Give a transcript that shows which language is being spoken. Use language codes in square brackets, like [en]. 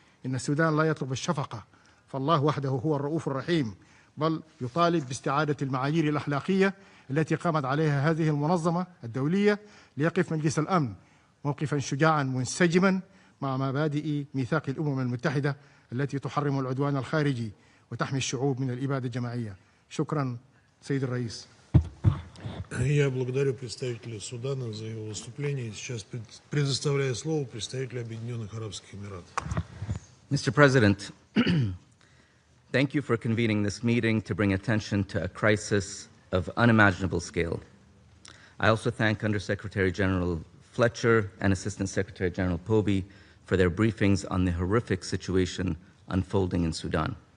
[ar] إن السودان لا يطلب الشفقة، فالله وحده هو الرؤوف الرحيم، بل يطالب باستعادة المعايير الأخلاقية التي قامت عليها هذه المنظمة الدولية ليقف مجلس الأمن موقفا شجاعا منسجما مع مبادئ ميثاق الأمم المتحدة التي تحرم العدوان الخارجي وتحمي الشعوب من الإبادة الجماعية. شكرا سيد الرئيس. [ru] Я благодарю представителя Судана за его выступление. Сейчас предоставляю слово представителю Объединенных Арабских Эмиратов. [en] Mr. President, thank you for convening this meeting to bring attention to a crisis of unimaginable scale. I also thank Undersecretary General Fletcher and Assistant Secretary General Poby for their briefings on the horrific situation unfolding in Sudan.